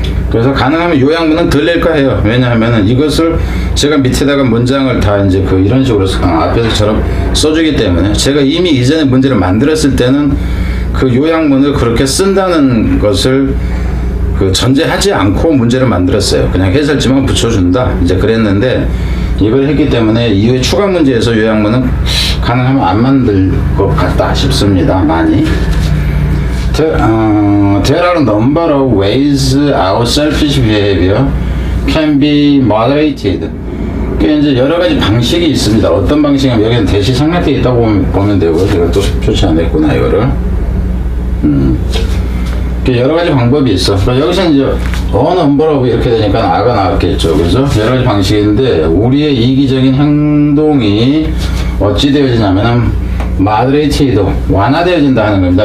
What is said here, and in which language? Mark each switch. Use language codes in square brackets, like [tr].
[ko] 그래서 가능하면 요약문은 덜 낼까 해요. 왜냐하면은 이것을 제가 밑에다가 문장을 다 이제 이런 식으로 앞에서처럼 써주기 때문에, 제가 이미 이전에 문제를 만들었을 때는 그 요약문을 그렇게 쓴다는 것을 전제하지 않고 문제를 만들었어요. 그냥 해설지만 붙여준다 이제 그랬는데, 이걸 했기 때문에 이후에 추가 문제에서 요약문은 가능하면 안 만들 것 같다 싶습니다. 많이. [en] There are a number of ways our selfish behavior can be moderated. [ko] 이제 여러 가지 방식이 있습니다. 어떤 방식이냐면, 여기는 대시 생략되어 있다고 보면 되고요. 제가 또 표시 안 했구나, 이거를. 여러 가지 방법이 있어. 여기서 이제 number of 이렇게 되니까 아가 나왔겠죠. 그래서 여러 가지 방식인데, 우리의 이기적인 행동이 어찌 되어지냐면은 moderated, 완화되어진다 하는 겁니다.